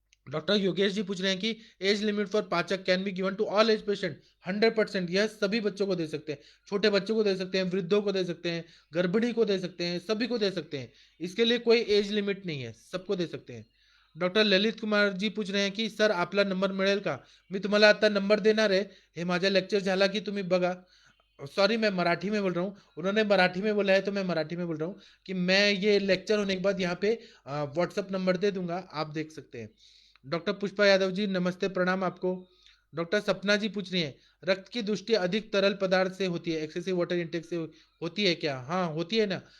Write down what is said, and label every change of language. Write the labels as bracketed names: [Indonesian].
[Hindi] Doctor Yogesh ji पूछ रहे हैं कि [English] Age limit for pachak can be given to all age patient? [Hindi] 100%, यह सभी बच्चों को दे सकते हैं, छोटे बच्चों को दे सकते हैं, वृद्धों को दे सकते हैं, गर्भिणी को दे सकते हैं, सभी को दे सकते हैं। इसके लिए कोई एज लिमिट नहीं है, सबको दे सकते हैं। डॉक्टर ललित कुमार जी पूछ रहे हैं की [Marathi] सर आपला नंबर मिळेल का? मी तुम्हाला आता नंबर देणार आहे, हे माझा लेक्चर झाला की तुम्ही बघा। [Hindi] सॉरी, मैं मराठी में बोल रहा हूँ, उन्होंने मराठी में बोला है तो मैं मराठी में बोल रहा हूँ कि मैं ये लेक्चर होने के बाद यहाँ पे व्हाट्सअप नंबर दे दूंगा, आप देख सकते हैं। डॉक्टर पुष्पा यादव जी नमस्ते, प्रणाम आपको। डॉक्टर सपना जी पूछ रही हैं, रक्त की दुष्टि अधिक तरल पदार्थ से होती है, एक्सेसिव वाटर इंटेक से होती है क्या? हाँ, होती है ना।